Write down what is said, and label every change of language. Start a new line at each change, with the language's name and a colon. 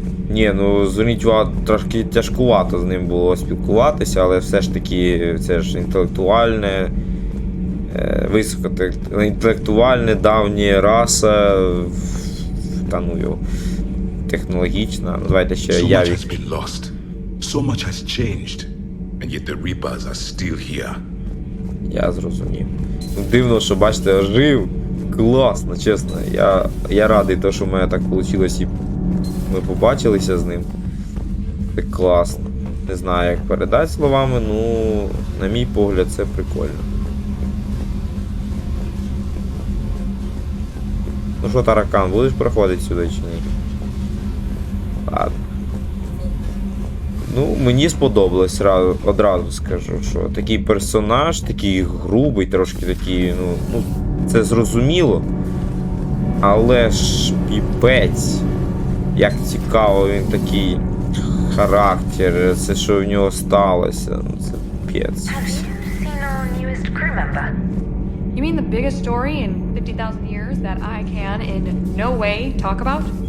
Ukrainian: Ні, ну зверніть увагу, трошки тяжкувато з ним було спілкуватися, але все ж таки це ж інтелектуальне, високоінтелектуальне, давня раса, та ну його, технологічна, давайте ще
English: So much
Ukrainian: Явік.
English: has been lost. So much has changed. And yet the Reapers are still here.
Ukrainian: Я зрозумів. Ну, дивно, що, бачите, ожив. Класно, чесно. Я радий, то, що в мене так вийшло і ми побачилися з ним. Це класно. Не знаю, як передати словами, ну, на мій погляд, це прикольно. Ну що, таракан, будеш проходити сюди чи ні? Ладно. Ну, мені сподобалось, одразу скажу, що такий персонаж, такий грубий, трошки такий, ну це зрозуміло. Але ж піпець, як цікаво він такий характер, це що в нього сталося, ну це піпець.
English: Have you seen our newest crew member? You mean the biggest story in 50,000 years that I can in no way talk about?